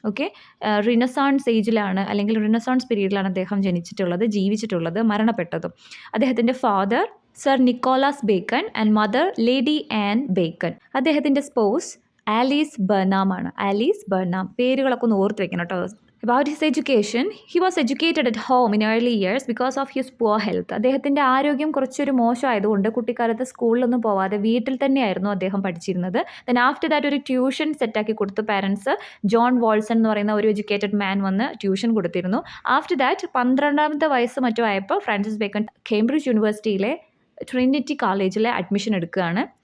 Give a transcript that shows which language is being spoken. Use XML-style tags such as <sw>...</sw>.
<ml>Okay, റിനസോൺസ് ഏജിലാണ് അല്ലെങ്കിൽ റിനസോൺസ് പീരീഡിലാണ് അദ്ദേഹം ജീവിച്ചിട്ടുള്ളത്, മരണപ്പെട്ടതും. അദ്ദേഹത്തിൻ്റെ father sir Nicholas bacon and mother lady an bacon. അദ്ദേഹത്തിൻ്റെ സ്പൗസ് ആലീസ് ബർനാം ആണ്. ആലീസ് ബർനാം. പേരുകളൊക്കെ ഒന്ന് ഓർത്ത് വെക്കണം കേട്ടോ.</ml> <en>About his education, he was educated at home in early years because of his poor health.</en> <ml>അദ്ദേഹത്തിൻ്റെ ആരോഗ്യം കുറച്ചൊരു മോശമായതുകൊണ്ട് കുട്ടിക്കാലത്ത് സ്കൂളിലൊന്നും പോവാതെ വീട്ടിൽ തന്നെയായിരുന്നു അദ്ദേഹം പഠിച്ചിരുന്നത്.</ml> <en>then after that</en> <ml>ഒരു ട്യൂഷൻ സെറ്റാക്കി കൊടുത്തു പാരൻസ്. ജോൺ വോൾസൺ എന്ന് പറയുന്ന ഒരു എഡ്യൂക്കേറ്റഡ് മാൻ വന്ന് ട്യൂഷൻ കൊടുത്തിരുന്നു. ആഫ്റ്റർ ദാറ്റ് 12 വയസ്സ് മറ്റോ ആയപ്പോൾ ഫ്രാൻസിസ് ബേക്കൺ കേംബ്രിഡ്ജ് യൂണിവേഴ്സിറ്റിയിലെ ട്രിനിറ്റി കോളേജിലെ അഡ്മിഷൻ എടുക്കുകയാണ്.</ml>